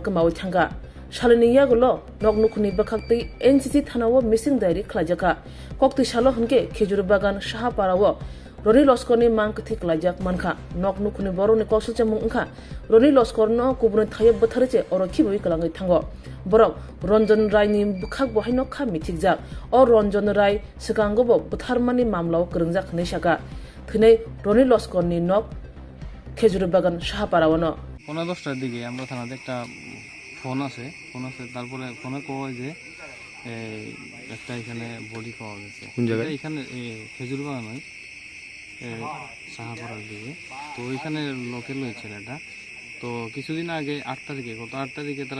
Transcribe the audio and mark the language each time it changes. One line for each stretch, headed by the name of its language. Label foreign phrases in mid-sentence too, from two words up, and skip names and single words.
Kok Borok: kemawi thanga Shalini yagulo noknukuni bakhakti NCC thanawo missing diary khlajaka kokti shalo hunke khejur bagan saha parawo Roni Loskorni mangkuthi klajak mankha noknukuni boroni kosulcha mungkha Roni Loskor no kubuni thayeb bathariche oroki boi kalangai thango borok Ranjan Rai ni bukhak bohai nokha mithikjak o Ranjan Rai sikango bo butharmani mamlao kringjak nesaka thine Roni Loskorni nok khejur bagan saha parawo no
Bangla: 10টার দিকে আমরা থানাতে একটা ফোন আছে তারপরে ফোনে কয় যে একটা এখানে বডি পাওয়া গেছে কোন জায়গায় এখানে খেজুর বাগান নয় সাহাপাড়ার দিকে তো ওইখানে লোকের লই ছেলেটা তো কিছুদিন আগে 8 তারিখে গত 8 তারিখে তারা